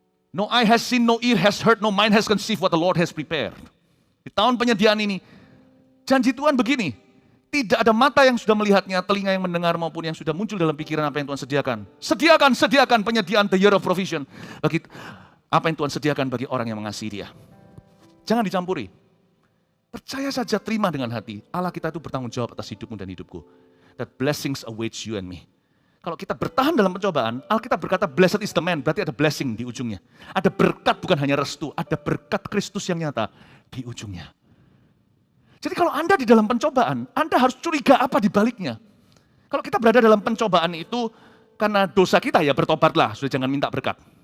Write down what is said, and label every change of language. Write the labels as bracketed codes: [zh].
[en] No eye has seen, no ear has heard, no mind has conceived what the Lord has prepared. [id] Di tahun penyediaan ini, janji Tuhan begini, tidak ada mata yang sudah melihatnya, telinga yang mendengar maupun yang sudah muncul dalam pikiran apa yang Tuhan sediakan. Sediakan penyediaan [en] the year of provision. [id] Bagi apa yang Tuhan sediakan bagi orang yang mengasihi Dia. Jangan dicampuri. Percaya saja, terima dengan hati. Allah kita itu bertanggung jawab atas hidupmu dan hidupku. [en] That blessings awaits you and me. [id] Kalau kita bertahan dalam pencobaan, Alkitab berkata [en] blessed is the man, [id] berarti ada blessing di ujungnya. Ada berkat, bukan hanya restu, ada berkat Kristus yang nyata di ujungnya. Jadi kalau Anda di dalam pencobaan, Anda harus curiga apa di baliknya. Kalau kita berada dalam pencobaan itu karena dosa kita, ya bertobatlah, sudah jangan minta berkat.